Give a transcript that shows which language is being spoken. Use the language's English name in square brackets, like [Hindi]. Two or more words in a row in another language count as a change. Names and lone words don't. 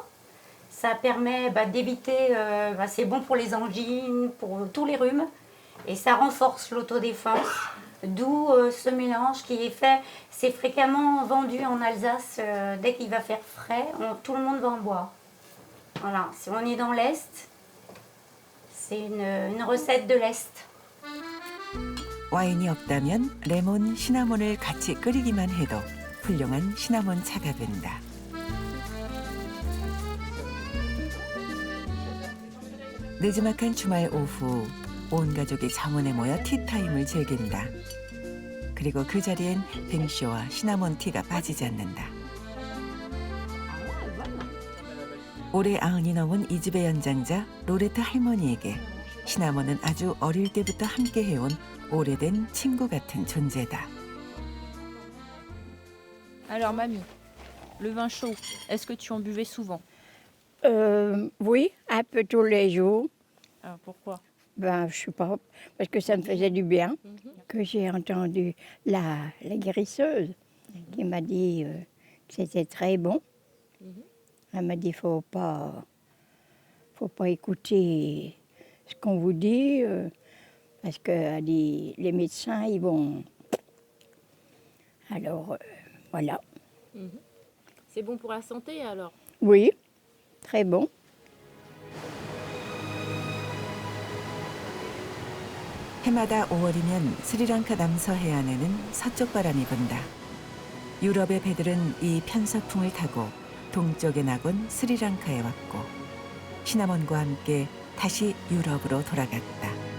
[French] Ça permet d'éviter, c'est bon pour les angines, pour tous les rhumes, et ça renforce l'autodéfense. D'où ce mélange qui est fait, c'est fréquemment vendu en Alsace, dès qu'il va faire frais, tout le monde va en boire. Voilà, si on est dans l'Est, c'est une recette de l'Est. [Korean] 와인이 없다면 레몬, 시나몬을 같이 끓이기만 해도 훌륭한 시나몬 차가 된다. 느지막한 주말 오후 온 가족이 정원에 모여 티타임을 즐긴다. 그리고 그 자리엔 뱅쇼와 시나몬 티가 빠지지 않는다. 올해 90이 넘은 이 집의 연장자 로레트 할머니에게 시나몬은 아주 어릴 때부터 함께 해온 오래된 친구 같은 존재다. [French] Alors mamie, le vin chaud, est-ce que tu en buvais souvent? Oui, un peu tous les jours. Alors pourquoi? Ben, je sais pas, parce que ça me faisait du bien. Que j'ai entendu la guérisseuse qui m'a dit que c'était très bon. Elle m'a dit faut pas écouter ce qu'on vous dit parce que elle dit, les médecins ils vont. Alors voilà. C'est bon pour la santé alors? Oui, très bon. [Korean] 해마다 5월이면 스리랑카 남서 해안에는 서쪽 바람이 분다. 유럽의 배들은 이 편서풍을 타고 동쪽의 낙원 스리랑카에 왔고 시나몬과 함께 다시 유럽으로 돌아갔다.